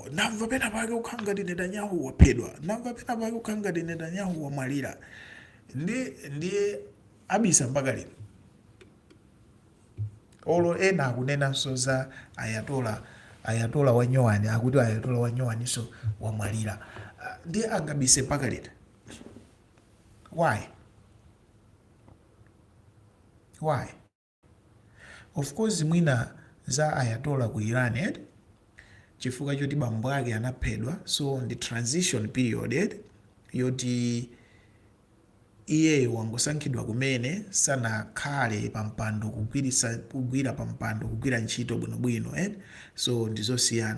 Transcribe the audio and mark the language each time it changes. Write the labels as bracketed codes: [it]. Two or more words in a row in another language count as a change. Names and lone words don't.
[ny] Namva pena pake ukhangati Netanyahu waphedwa. Namva pena pake ukhangati Netanyahu wamwalira. Ndiye abisa mpaka lino. Olo ena akunena soza ayatola wanyowani, akuti ayatola wanyowani so wamwalira. Ndiye angabise mpaka lino. Why? of course mwina za ayatola ku Iran chifukwa choti bambo ake anaphedwa, so ndi [en] transition period [ny] yoti iyeyo wangosankhidwa kumene sanakhale pampando kugwira pampando kugwira ntchito bwinobwino so ndizosiyana.